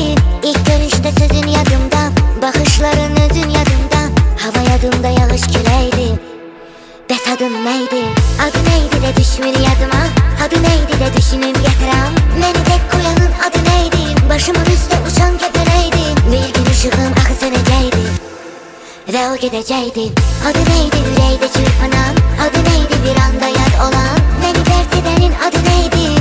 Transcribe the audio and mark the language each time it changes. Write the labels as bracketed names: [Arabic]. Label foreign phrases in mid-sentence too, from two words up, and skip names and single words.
[Azerbaijani] İlk görüşdə sözün yadımda, baxışların özün yadımda, hava yadımda, yağış küləkdi. Bəs adın neydi? Adı neydi də düşmür yadıma, adı neydi də düşünüb gətirəm. Məni tək qoyanın adı neydi? Başımın üstə uçan kəpənəkdi. Bir gün ışığım axı sönəcəkdi və o gedəcəkdi. Adı neydi yüreğdə çırpınan, adı neydi bir anda yad olan, [Turkish] beni dert edenin [Azerbaijani] adı neydi?